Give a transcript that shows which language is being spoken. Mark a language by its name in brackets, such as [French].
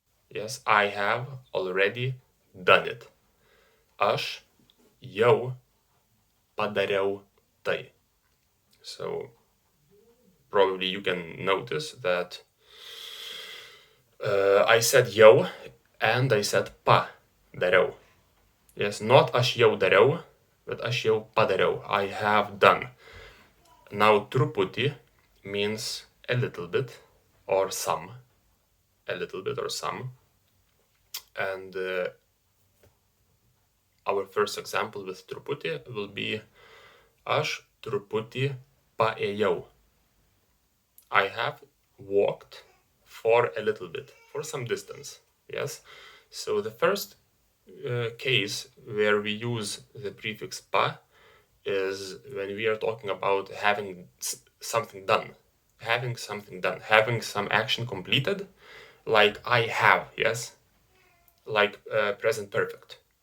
[English] Yes, I have already done it. [Lithuanian] Aš jau padariau tai. [English] So probably you can notice that I said jau and I said padariau. Yes, not [Lithuanian] aš jau dariau, [English] but [Lithuanian] aš jau padariau. [English] I have done. Now truputį means a little bit or some. A little bit or some. And our first example with truputį will be [Lithuanian] aš truputį paėjau. [English] I have walked for a little bit, for some distance. Yes. So the first case where we use the prefix pa is when we are talking about having something done, having some action completed, like I have, yes, like present perfect.